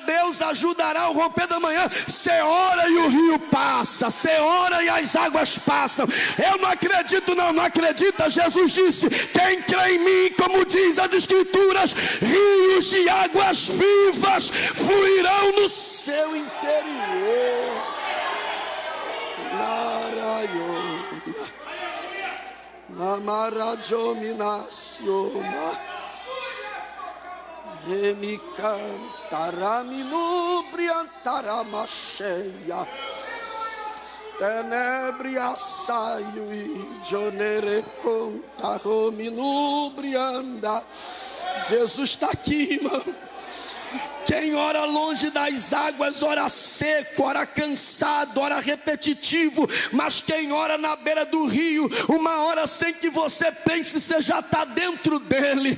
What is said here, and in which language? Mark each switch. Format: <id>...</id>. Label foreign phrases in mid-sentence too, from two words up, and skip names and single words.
<pt>Deus ajudará o romper da manhã. Você ora e o rio passa, você ora e as águas passam. Eu não acredito, não acredita? Jesus disse: quem crê em mim, como diz as Escrituras, rios de águas vivas fluirão no seu interior. Narayon Namarajominasioma Remicantaraminubriantaramasheia Tenebria saio e jonere contarominubrianda. Jesus está aqui, irmão. Quem ora longe das águas, ora seco, ora cansado, ora repetitivo. Mas quem ora na beira do rio, uma hora sem que você pense, você já está dentro dele.</pt>